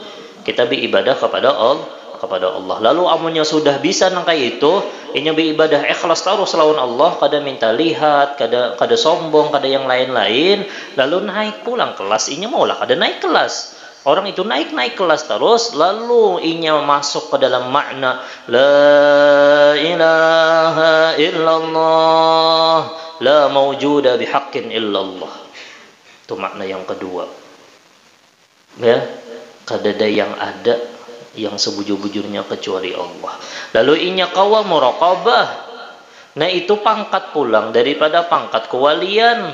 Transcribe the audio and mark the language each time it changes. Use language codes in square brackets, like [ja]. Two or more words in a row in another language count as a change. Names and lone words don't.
[bjn] Kita beribadah kepada Allah. Lalu amunnya sudah bisa nangkai itu, inya beribadah ikhlas taruh lawan Allah, kada minta lihat, kada sombong, kada yang lain-lain, lalu naik pulang kelas, inya maulah kada naik kelas. Orang itu naik kelas terus, lalu inya masuk ke dalam makna [ar] لا إله إلا الله, لا موجود بحق إلا الله. [bjn] Itu makna yang kedua. Ya, kadada yang ada yang sebujur-bujurnya kecuali Allah. Lalu inya kawa muraqabah. Itu pangkat pulang daripada pangkat kewalian.